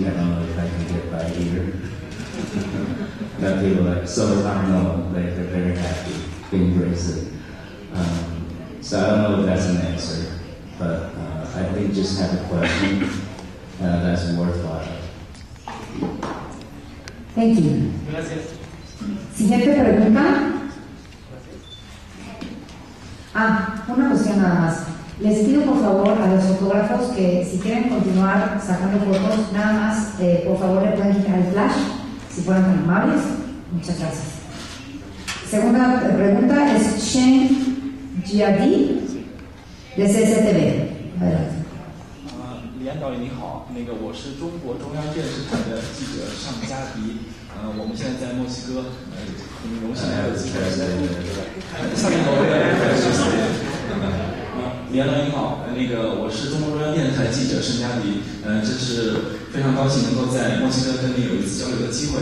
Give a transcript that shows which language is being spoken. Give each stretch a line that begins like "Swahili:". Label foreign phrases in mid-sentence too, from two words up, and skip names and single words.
English: I don't know if I can get by here. That people are like, so unknown, like they're very happy to embrace it. So I don't know if that's an answer, but I think just have a question that's worthwhile. Thank you.
Spanish: Gracias. Siguiente pregunta. Una cuestión nada más. Les pido por favor a los fotógrafos que si quieren continuar sacando fotos, nada más, por favor le pueden quitar el flash, si fueran tan amables. Muchas gracias. Segunda pregunta es Shen Jiadi de CCTV. Adelante.
Chinese: 李安导演你好，我是中国中央电视台的记者尚佳迪，我们现在在墨西哥，很荣幸来到机会。下面李安导演你好，我是中国中央电视台记者尚佳迪，真是非常高兴能够在墨西哥跟您有一次交流的机会。